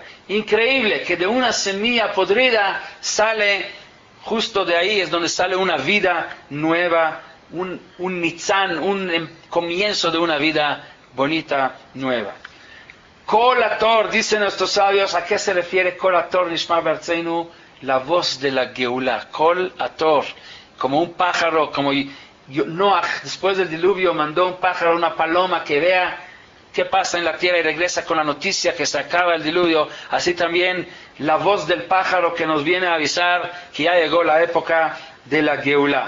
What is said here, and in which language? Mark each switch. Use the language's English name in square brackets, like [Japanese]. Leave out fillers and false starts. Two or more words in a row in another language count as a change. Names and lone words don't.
[Spanish] Increíble que de una semilla podrida sale, justo de ahí es donde sale una vida nueva, un nitzán, un comienzo de una vida bonita nueva. [Hebrew] קול התור, [Spanish] dicen nuestros sabios, ¿a qué se refiere [Hebrew] קול התור נשמע בארצנו? [Spanish] La voz de la Geulá. [Hebrew] קול התור, [Spanish] como un pájaro, como Noach, después del diluvio, mandó un pájaro, una paloma, que vea qué pasa en la tierra y regresa con la noticia que se acaba el diluvio. Así también la voz del pájaro que nos viene a avisar que ya llegó la época de la Geulá.